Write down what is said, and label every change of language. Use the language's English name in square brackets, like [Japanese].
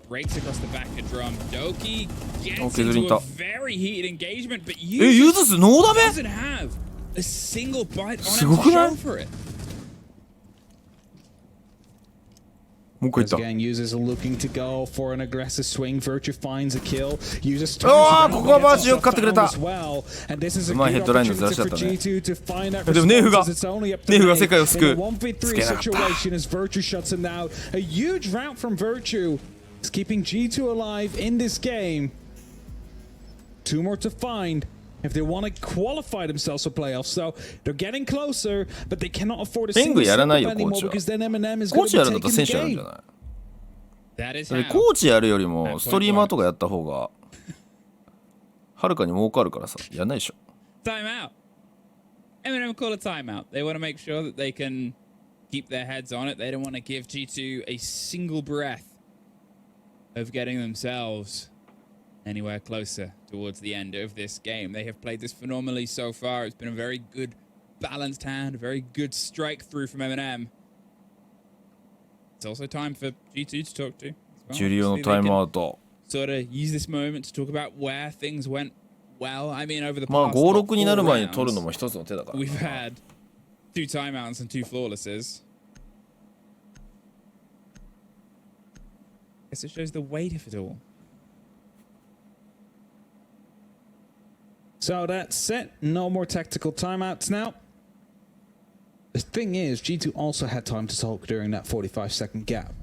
[English] Breaks across the back of drum. Doki gets into a very heated engagement, but Yuzus doesn't have a single bite on him to show for it. [Japanese] もう一回いった。 [English] Again, users are looking to go for an aggressive swing. Virtue finds a kill. Users [Japanese] ここはバーチよく勝ってくれた。うまいヘッドラインのずらしだったね。でもネイフが世界を救う。つけなかった。 [English] Virtue shuts him down. A huge rout from Virtue is keeping G2 alive in this game. 2 more to find if they want to qualify themselves for playoffs. So they're getting closer, but they cannot afford a single step anymore because then M&M is going to be taking the game. [Japanese] コーチやるよりもストリーマーとかやった方がはるかに儲かるからさ、やんないでしょ。 [English] Time out. M&M call a timeout. They want to make sure that they can keep their heads on it. They don't want to give G2 a single breath of getting themselves anywhere closer towards the end of this game. They have played this phenomenally so far. It's been a very good balanced hand, a very good strike through from M&M. It's also time for G2 to talk to. [Japanese] Julioのタイムアウト。 [English] Sort of use this moment to talk about where things went well. I mean, over the past [Japanese] まあ5-6になる前に取るのも一つの手だから。 [English] We've had 2 timeouts and 2 flawlesses. I guess it shows the weight of it all. So that's it. No more tactical timeouts now. The thing is, G2 also had time to talk during that 45-second gap.